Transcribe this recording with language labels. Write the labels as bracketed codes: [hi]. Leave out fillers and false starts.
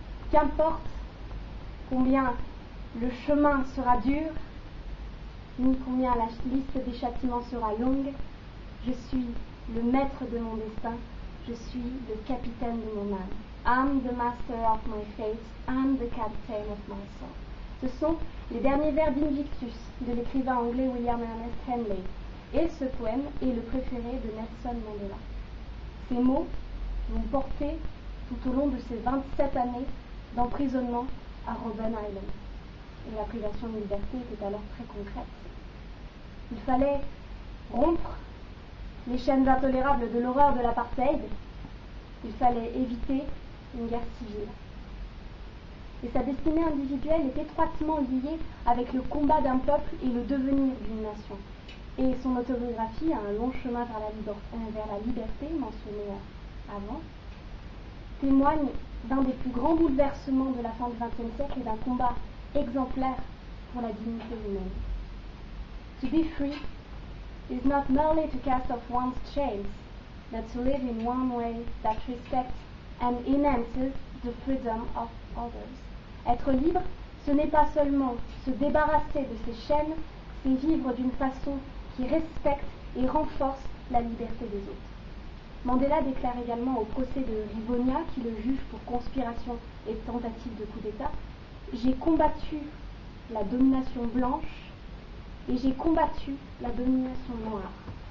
[fr] Qu'importe combien le chemin sera dur, ni combien la liste des châtiments sera longue, je suis le maître de mon destin, je suis le capitaine de mon âme. [en] I'm the master of my fate, I'm the captain of my soul. [fr] Ce sont les derniers vers d'Invictus de l'écrivain anglais William Ernest Henley, et ce poème est le préféré de Nelson Mandela. Ces mots vont porter tout au long de ces 27 années d'emprisonnement à Robben Island. Et la privation de liberté était alors très concrète. Il fallait rompre les chaînes intolérables de l'horreur de l'apartheid, il fallait éviter une guerre civile. Et sa destinée individuelle est étroitement liée avec le combat d'un peuple et le devenir d'une nation. Et son autobiographie, Un long chemin vers la liberté, mentionné avant, témoigne d'un des plus grands bouleversements de la fin du XXe siècle et d'un combat exemplaire pour la dignité humaine. [en] To be free is not merely to cast off one's chains, but to live in one way that respects and enhances the freedom of others. [fr] Être libre, ce n'est pas seulement se débarrasser de ses chaînes, c'est vivre d'une façon qui respecte et renforce la liberté des autres. Mandela déclare également au procès de Rivonia, qui le juge pour conspiration et tentative de coup d'État, « J'ai combattu la domination blanche et j'ai combattu la domination noire.